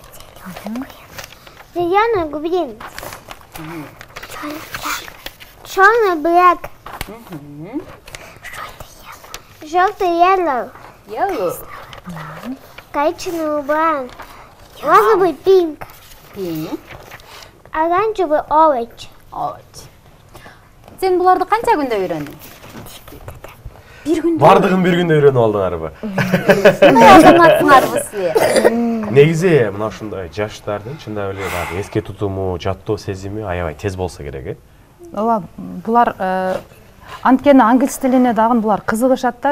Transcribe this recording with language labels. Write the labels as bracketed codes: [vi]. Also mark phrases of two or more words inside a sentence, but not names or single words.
[ru] Зеленый, green. Черный, black. Желтый, yellow. [en] Yellow. [ru] Коричневый, brown. Розовый, pink. [en] Pink. [ru] Оранжевый, orange. [en] Orange. [ky] Сен буларды канча күндө үйрөндүң? Бир күндө. Бардыгын бир күндө үйрөнүп алдыңарбы? Азаматсыңарбы силер? Негизи мына ушундай жаштардын чындап эле баягы эске тутуму, жаттоо сезими аябай тез болсо керек, Ооба, булар анткени англис тилине дагы булар кызыгышат да.